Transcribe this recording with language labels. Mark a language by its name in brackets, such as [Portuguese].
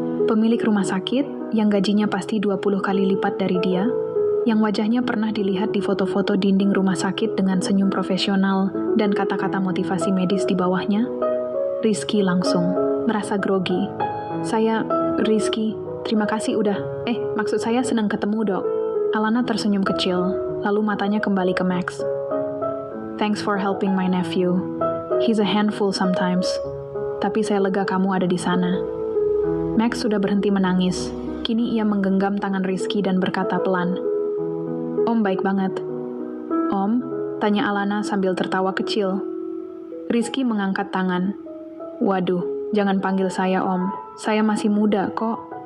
[Indonesian] Pemilik rumah sakit, yang gajinya pasti 20 kali lipat dari dia, yang wajahnya pernah dilihat di foto-foto dinding rumah sakit dengan senyum profesional dan kata-kata motivasi medis di bawahnya. Rizky langsung merasa grogi. Rizky, terima kasih udah. Maksud saya senang ketemu, Dok. Alana tersenyum kecil, lalu matanya kembali ke Max. [English] Thanks for helping my nephew. He's a handful sometimes. [Indonesian] Tapi saya lega kamu ada di sana. Max sudah berhenti menangis. Kini ia menggenggam tangan Rizky dan berkata pelan. Om baik banget. Om? Tanya Alana sambil tertawa kecil. Rizky mengangkat tangan. Waduh, jangan panggil saya Om. Saya masih muda kok.